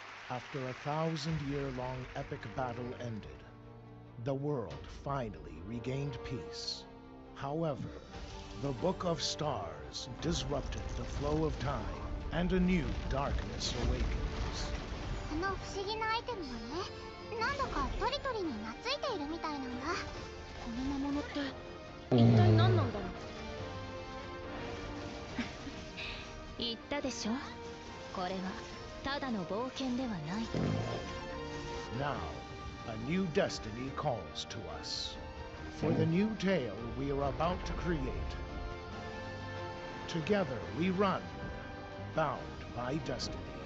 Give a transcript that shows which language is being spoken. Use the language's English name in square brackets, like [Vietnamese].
[English] After a 1,000-year-long epic battle ended, the world finally regained peace. However, the Book of Stars disrupted the flow of time, and a new darkness awakens. [Japanese] この不思議なアイテムがね、なんだかトリトリに懐いているみたいなんだ。この魔物って一体何なんだろう。言ったでしょ。これはただの冒険ではないと。 [English] Now, a new destiny calls to us. For the new tale we are about to create. Together we run, bound by destiny.